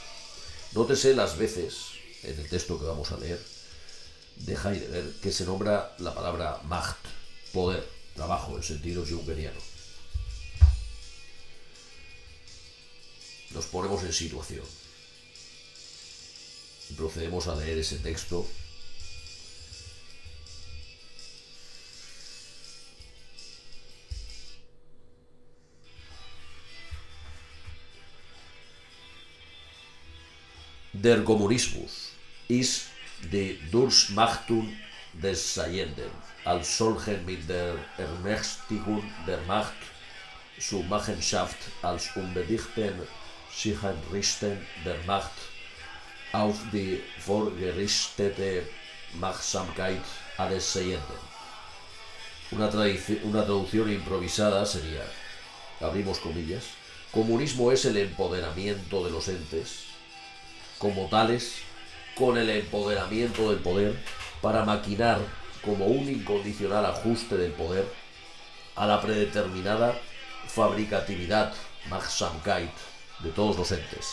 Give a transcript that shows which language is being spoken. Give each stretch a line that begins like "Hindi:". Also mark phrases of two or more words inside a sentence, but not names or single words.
Spanish: Nótese las veces, en el texto que vamos a leer, de Heidegger, que se nombra la palabra Macht, poder, trabajo, en sentido jungeriano. Nos ponemos en situación. Y procedemos a leer ese texto.
German: Der Kommunismus ist die Durchmachtung des Seienden, als solchen mit der Ermächtigung der Macht zur Machenschaft als unbedingten Sicherrichten der Macht auf die vorgerichtete Machtsamkeit alles Seienden.
Spanish: Una traducción improvisada sería, abrimos comillas, comunismo es el empoderamiento de los entes, como tales, con el empoderamiento del poder, para maquinar como un incondicional ajuste del poder a la predeterminada fabricatividad, Machsamkeit, de todos los entes.